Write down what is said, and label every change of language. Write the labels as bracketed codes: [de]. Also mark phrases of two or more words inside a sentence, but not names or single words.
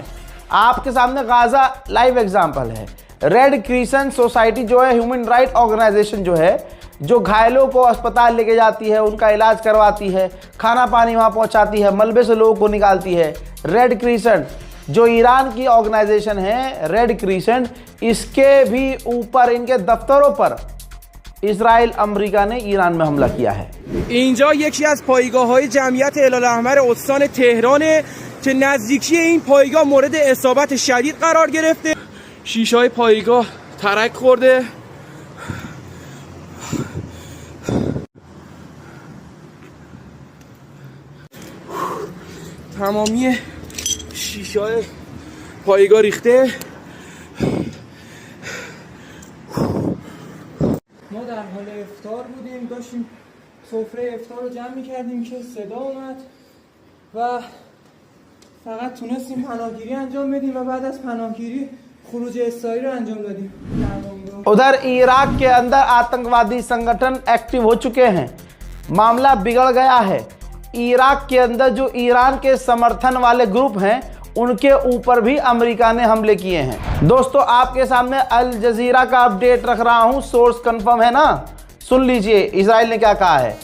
[hi] आपके सामने गाज़ा [en] live example [hi] है। रेड क्रिसेंट सोसाइटी जो है [en] human right organization [hi] जो है, जो घायलों को अस्पताल लेके जाती है, उनका इलाज करवाती है, खाना पानी वहाँ पहुँचाती है, मलबे से लोगों को निकालती है। रेड क्रिसेंट जो ईरान की ऑर्गेनाइजेशन है, रेड क्रिसेंट, इसके भी ऊपर इनके दफ्तरों पर इजराइल अमेरिका ने ईरान में हमला किया है। [fa] اینجا یکی از پایگاه‌های جمعیت هلال احمر استان تهرانه که نزدیکی این پایگاه مورد اصابت شدید قرار گرفته. شیشه‌های پایگاه ترک خورده. تمامی شیشه‌های پایگاه ریخته. ما در حال افطار بودیم، داشتیم سفره افطار رو جمع می‌کردیم که صدا اومد و فقط تونستیم پناهگیری انجام بدیم و بعد از پناهگیری خروج اسرائیل رو انجام دادیم. [hi] उधर इराक के अंदर आतंकवादी संगठन एक्टिव हो चुके हैं। मामला बिगड़ गया है। इराक के अंदर जो ईरान के समर्थन वाले ग्रुप हैं उनके ऊपर भी अमेरिका ने हमले किए हैं। दोस्तों आपके सामने अल जजीरा का अपडेट रख रहा हूं, [en] source confirm [hi] है ना, सुन लीजिए इजराइल ने क्या कहा है।